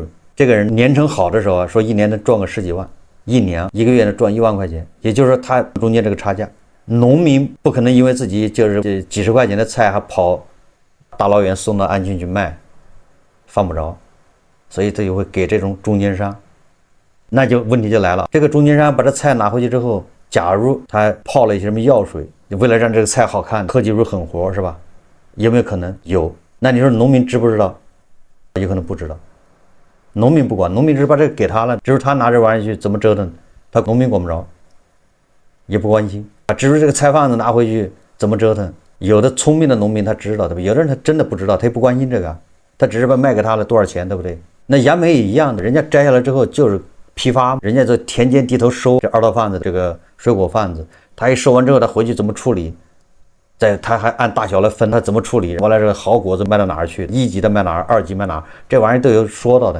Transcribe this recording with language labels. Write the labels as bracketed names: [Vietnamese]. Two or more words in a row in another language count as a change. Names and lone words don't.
[Chinese] 這個人年成好的時候說一年能賺個10幾萬，一個月能賺1萬塊錢，也就是說他中間這個差價，農民不可能因為自己就是幾十塊錢的菜還跑大老遠送到安慶去賣，犯不着，所以他就會給這種中間商。那就問題就來了，這個中間商把這菜拿回去之後，假如他泡了一些什麼藥水，為了讓這個菜好看，科技乳狠活是吧？有沒有可能？有。那你說農民知不知道？有可能不知道。農民不管，農民只是把這個給他了，只是他拿這玩意去怎麼折騰，他農民管不着，也不關心。只是這個菜販子拿回去怎麼折騰，有的聰明的農民他知道，對不對？有的人他真的不知道，他也不關心這個，他只是把賣給他了多少錢，對不對？那楊梅也一樣的，人家摘下來之後就是批發，人家在田間地頭收，這二道販子這個水果販子，他一收完之後他回去怎麼處理，他還按大小來分，他怎麼處理，完了這個好果子賣到哪兒去，1級的賣哪兒，2級賣哪兒，這玩意都有說到的。